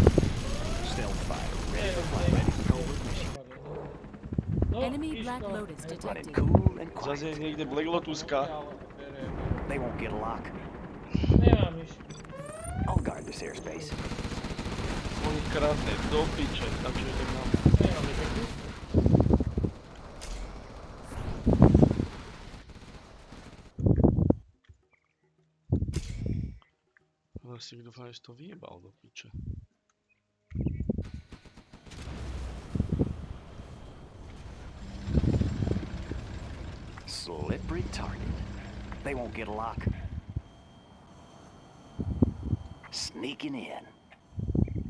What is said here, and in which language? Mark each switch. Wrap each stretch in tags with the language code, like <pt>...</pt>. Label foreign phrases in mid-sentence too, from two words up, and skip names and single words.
<en>Stealth fighter ready for flyby. Ready for covert mission.</en> <sk>No,</sk> <en>Enemy</en> <sk>Miško, Black Lotus</sk> <en>Running detected. cool and</en> <sk>Zase je</sk> <en>quiet.</en> <sk>niekde Black Lotuska.</sk> <en>They won't get a lock.</en> <sk>nemám Miško.</sk> <en>I'll guard this airspace.</en> <sk>On ich kradne do piče, takže idem na... Nemám Miško. Rastík, dúfam, že si to vyjebal do piče.</sk> <en>Slippery target. They won't get a lock. Sneaking in.</en>